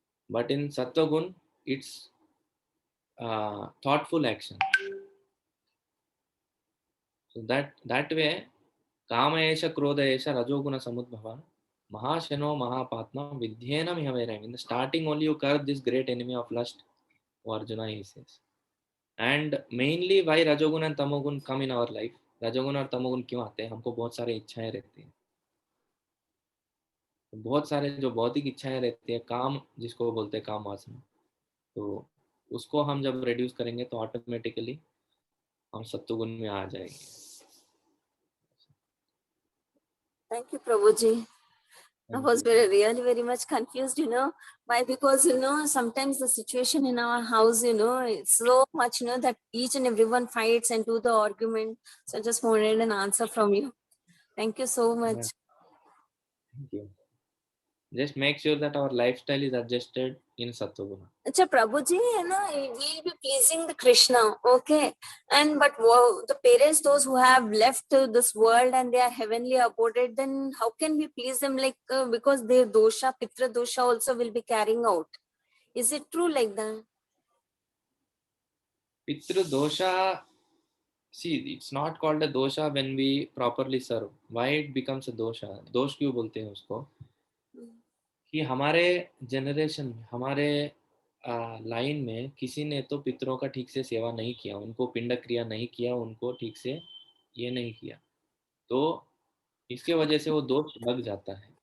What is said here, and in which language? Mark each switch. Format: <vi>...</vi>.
<en>But in sattvaguna it's thoughtful action. So that way</en> <sa>काम एष क्रोध एष रजोगुण समुद्भव महाशनो महापात्मा विद्येन मिह वैरिणम्.</sa> <en>In the starting only you curb this great enemy of lust, O Arjuna, he says. And mainly why rajoguna and tamoguna come in our life.</en> <hi>रजोगुण और तमोगुण क्यों आते हैं, हमको बहुत सारी इच्छाएं रहती हैं। बहुत सारे जो भौतिक इच्छाएं रहती है, काम जिसको बोलते हैं काम वासना, तो उसको हम जब रिड्यूस करेंगे तो ऑटोमेटिकली हम सत्वगुण में आ जाएंगे।</hi> <en>Thank you, Prabhuji. I was really very much confused, why? Because, sometimes the situation in our house, it's so much, that each and everyone fights and do the argument. So I just wanted an answer from you. Thank you so much. Yeah. Thank you. Just make sure that our lifestyle is adjusted in Sattva-guna. Acha, Prabhuji, we'll be pleasing the Krishna, okay? But the parents, those who have left this world and they are heavenly aboded, then how can we please them? Because their dosha, pitra dosha also will be carrying out. Is it true like that? Pitra dosha, see, it's not called a dosha when we properly serve. Why it becomes a dosha?</en> <hi>दोष क्यों बोलते हैं उसको? कि हमारे generation में, हमारे line में किसी ने तो पितरों का ठीक से सेवा नहीं किया, उनको पिंड क्रिया नहीं किया, उनको ठीक से ये नहीं किया, तो इसके वजह से वो दोष लग जाता है।</hi>